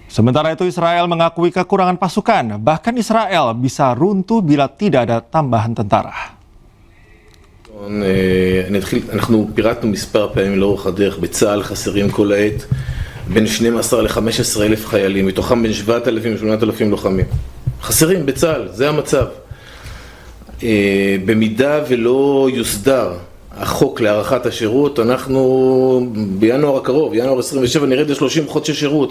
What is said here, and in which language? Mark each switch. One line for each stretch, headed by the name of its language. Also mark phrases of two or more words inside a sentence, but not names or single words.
Indonesian: Sementara itu Israel mengakui kekurangan pasukan, bahkan Israel bisa runtuh bila tidak ada tambahan tentara.
Hebrew: אנחנו פירטנו מספר פעמים לאורך הדרך, בצה"ל חסרים כל העת בין 12 ל-15 אלף חיילים, מתוכם בין 7,000 ל-8,000 לוחמים. חסרים בצה"ל, זה המצב. במידה ולא יוסדר החוק להארכת השירות, אנחנו בינואר הקרוב, ינואר 27, נרד ל-30 חודשי שירות.